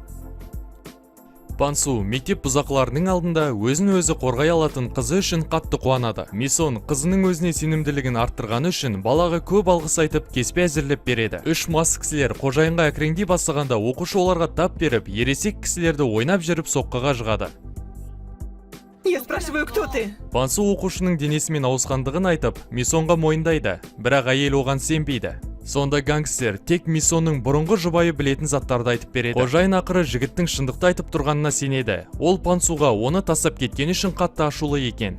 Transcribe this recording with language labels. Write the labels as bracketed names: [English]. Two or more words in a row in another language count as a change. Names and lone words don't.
[Kazakh] Пансу мектеп бұзақыларының алдында өзін өзі қорғай алатын қызы үшін қатты қуанады. Мисон қызының өзіне сенімділігін арттырғаны үшін балаға көп алғыс айтып, кеспе әзірлеп береді. Үш мас кісілер қожайынға әкіреңдей бастағанда оқушы оларға тап беріп, ересек кісілерді ойнап жүріп соққыға жығады. [Russian] Я спрашиваю, кто ты? [Kazakh] Пансу оқушының денесімен ауысқандығын айтып, Мисонға мойындайды, бірақ әйел оған сенбейді. Сонда гангстер тек Мисонның бұрынғы жұбайы білетін заттарды айтып береді. Қожайын ақыры жігіттің шындықты айтып тұрғанына сенеді. Ол Пансуға оны тастап кеткен үшін қатты ашулы екен.